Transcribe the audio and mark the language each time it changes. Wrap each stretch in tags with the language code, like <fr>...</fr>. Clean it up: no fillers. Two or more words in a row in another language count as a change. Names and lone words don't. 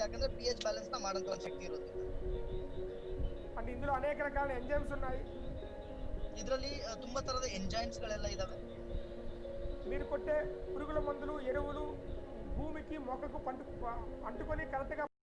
<kn>ಯಾಕಂದ್ರೆ</kn> <en>pH balance</en> <kn>ನ ಮಾಡಂತ ಒಂದು ಶಕ್ತಿ ಇರುತ್ತೆ.</kn> <te>అంటే ఇందులో అనేక రకాల ఎంజైమ్స్ ఉన్నాయి.</te> <kn>ಇದರಲ್ಲಿ ತುಂಬಾ ತರದ ಎಂಜೈಮ್ಸ್ ಗಳೆಲ್ಲ ಇದಾವೆ.</kn> <te>మీరు కొట్టే పురుగుల మందులు, ఎరువులు భూమికి మొక్కకు అంటుకొని కరెక్ట్గా</te>